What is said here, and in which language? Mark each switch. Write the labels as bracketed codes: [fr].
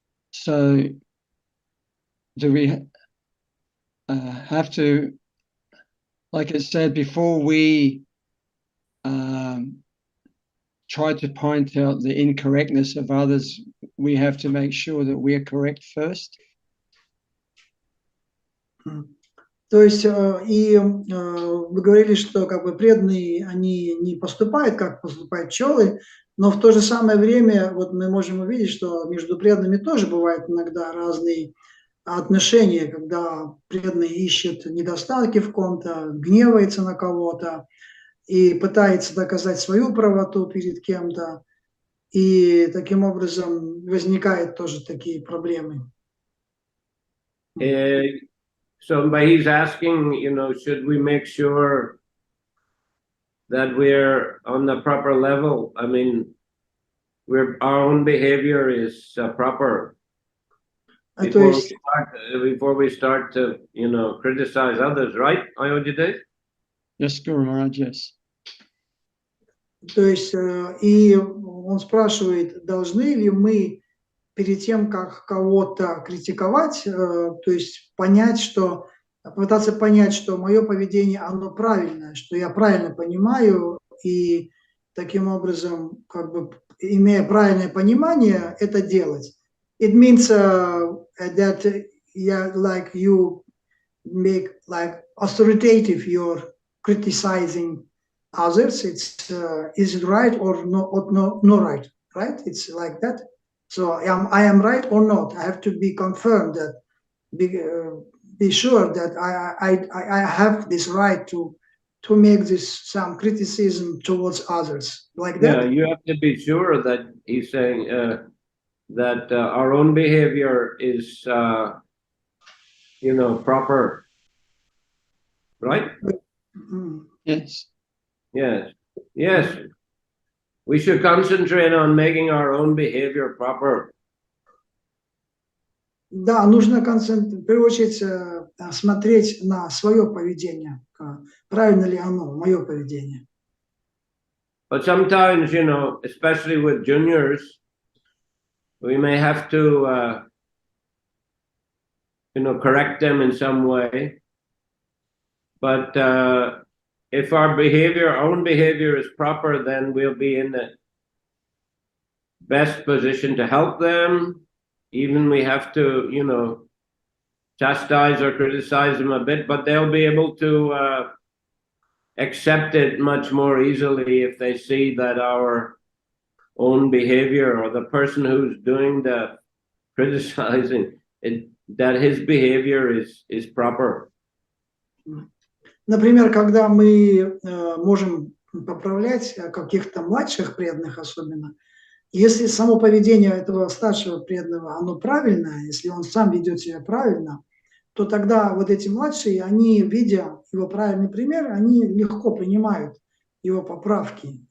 [en] So do we have to, like it said, before we try to point out the incorrectness of others, we have to make sure that we are correct first? [ru] То есть, вы говорили, что как бы преданные, они не поступают, как поступают пчелы, но в то же самое время вот мы можем увидеть, что между преданными тоже бывают иногда разные отношения, когда преданный ищет недостатки в ком-то, гневается на кого-то и пытается доказать свою правоту перед кем-то, и таким образом возникают тоже такие проблемы. [en] So by he's asking, should we make sure that we're on the proper level? I mean, our own behavior is proper before we start to, criticize others, right? Ayodhya? Yes, Guru Maharaj, yes. [ru] То есть, и он спрашивает, должны ли мы перед тем, как кого-то критиковать, то есть попытаться понять, что мое поведение, оно правильное, что я правильно понимаю, и таким образом, как бы, имея правильное понимание, это делать. [en] It means that like you make like authoritative your criticizing others. It's is it right or no right? Right? It's like that. So I am right or not? I have to be confirmed that be sure that I have this right to make some criticism towards others, like that. Yeah, you have to be sure that he's saying that our own behavior is, proper, right? Yes. Yes. Yes. We should concentrate on making our own behavior proper. [ru] Да, нужно в первую очередь смотреть на свое поведение, правильно ли оно, мое поведение. [en] But sometimes, especially with juniors, we may have to, correct them in some way. But if our own behavior is proper, then we'll be in the best position to help them. Even we have to, chastise or criticize them a bit, but they'll be able to accept it much more easily if they see that our own behavior, or the person who's doing the criticizing, that his behavior is proper. [ru] Например, когда мы можем поправлять каких-то младших преданных особенно, если само поведение этого старшего преданного, оно правильное, если он сам ведет себя правильно, то тогда вот эти младшие, они, видя его правильный пример, они легко принимают его поправки.